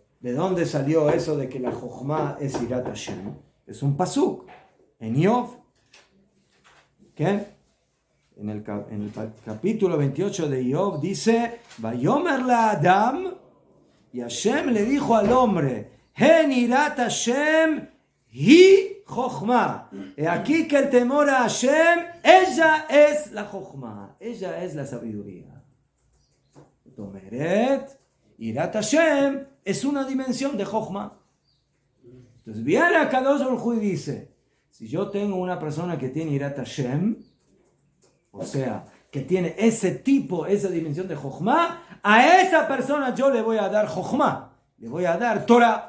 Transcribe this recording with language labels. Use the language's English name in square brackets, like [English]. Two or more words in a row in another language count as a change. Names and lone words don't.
[Spanish] ¿De dónde salió eso de que la chokhmah es [Hebrew] יראת השם? [Spanish] Es un pasuk en Yov. ¿Qué? En el capítulo 28 de Yov dice, [Hebrew] ויאמר לאדם, [Spanish] y Hashem le dijo al hombre, [Hebrew] הן יראת השם היא חכמה. [Spanish] He aquí que el temor a Hashem, ella es la chokhmah, ella es la sabiduría. Tomeret, [Hebrew] יראת השם [Spanish] es una dimensión de chokhmah. Entonces viene a [Hebrew] קדוש ברוך הוא [Spanish] y dice, si yo tengo una persona que tiene [Hebrew] יראת השם, [Spanish] o sea, que tiene ese tipo, esa dimensión de chokhmah, a esa persona yo le voy a dar chokhmah, le voy a dar Torah.